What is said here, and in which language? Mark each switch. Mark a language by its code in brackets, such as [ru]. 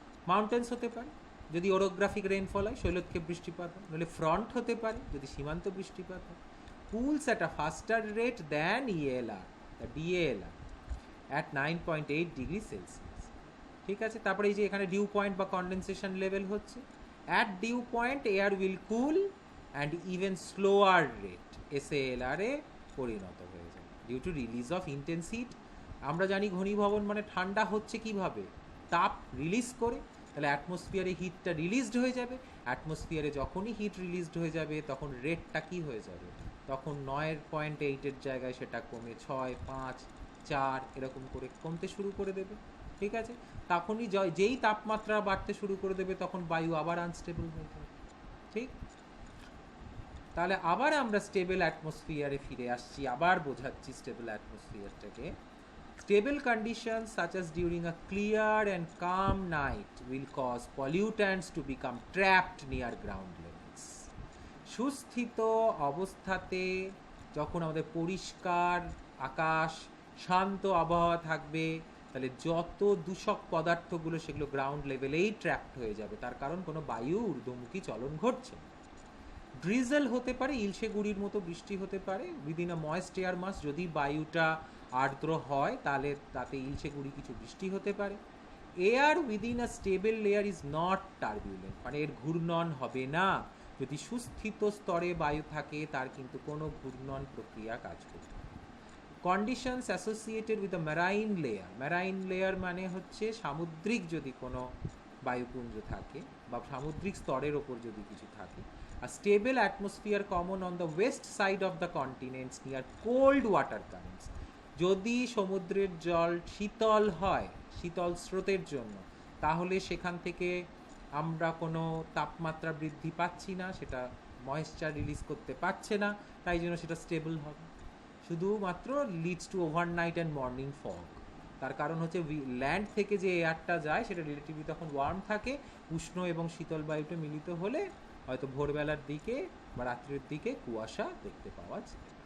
[bn] Mountains হতে পারে যদি ওরোগ্রাফিক রেইনফল হয়, শৈলক্ষেপ বৃষ্টিপাত হয়, নাহলে ফ্রন্ট হতে পারে যদি সীমান্ত বৃষ্টিপাত হয়। [en] cools at a faster rate than ELR, the DALR at 9.8 degree Celsius, [bn] ঠিক আছে? তারপরে এই যে এখানে ডিউ পয়েন্ট বা কন্ডেনসেশন লেভেল হচ্ছে, [en] at dew point air will cool and even slower rate SALR [bn] এ পরিণত হয়ে যায় [en] Due to release of intense heat. [bn] আমরা জানি ঘনীভবন মানে ঠান্ডা হচ্ছে কিভাবে? তাপ রিলিজ করে, তাহলে অ্যাটমসফিয়ারে হিটটা রিলিজড হয়ে যাবে। অ্যাটমসফিয়ারে যখনই হিট রিলিজড হয়ে যাবে তখন রেটটা কি হয়ে যাবে? তখন 9.8-এর জায়গায় সেটা কমে 6, 5, 4 এরকম করে কমতে শুরু করে দেবে, ঠিক আছে? তখনই যেই তাপমাত্রা বাড়তে শুরু করে দেবে তখন বায়ু আবার আনস্টেবল হয়ে যাবে, ঠিক? তাহলে আবার আমরা স্টেবল অ্যাটমসফিয়ারে ফিরে আসছি, আবার বোঝাচ্ছি stable অ্যাটমসফিয়ারটাকে। [en] Stable conditions such as during a clear and calm night will cause pollutants to become trapped near ground levels. [bn] সুস্থিত অবস্থাতে যখন আমাদের পরিষ্কার আকাশ, শান্ত আবহাওয়া থাকবে, তাহলে যত দূষক পদার্থগুলো সেগুলো গ্রাউন্ড লেভেলেই ট্র্যাপড হয়ে যাবে, তার কারণ কোনো বায়ু ঊর্ধ্বমুখী চলন ঘটছে। ড্রিজেল হতে পারে, ইলশে গুড়ির মতো বৃষ্টি হতে পারে [en] Within a moist air mass. [bn] যদি বায়ুটা আর্দ্র হয় তাহলে তাতে ইলশে গুড়ি কিছু বৃষ্টি হতে পারে। [en] air within a stable layer is not turbulent, [bn] মানে এর ঘূর্ণন হবে না। যদি সুস্থিত স্তরে বায়ু থাকে তার কিন্তু কোনো ঘূর্ণন প্রক্রিয়া কাজ করবে। [en] conditions associated with the marine layer, [bn] marine layer মানে হচ্ছে সামুদ্রিক যদি কোনো বায়ুপুঞ্জ থাকে বা সামুদ্রিক স্তরের ওপর যদি কিছু থাকে। [en] A stable atmosphere common on the west side of the continents near cold water currents. [bn] যদি সমুদ্রের জল শীতল হয় শীতল স্রোতের জন্য, তাহলে সেখান থেকে আমরা কোনো তাপমাত্রা বৃদ্ধি পাচ্ছি না, সেটা ময়েশ্চার রিলিজ করতে পারছে না, তাই জন্য সেটা স্টেবল হবে। শুধুমাত্র [en] Leads to overnight and morning fog. [bn] তার কারণ হচ্ছে ল্যান্ড থেকে যে এয়ারটা যায় সেটা রিলেটিভলি তখন ওয়ার্ম থাকে, উষ্ণ এবং শীতল বায়ুতে মিলিত হলে হয়তো ভোরবেলার দিকে বা রাত্রের দিকে কুয়াশা দেখতে পাওয়া যায়।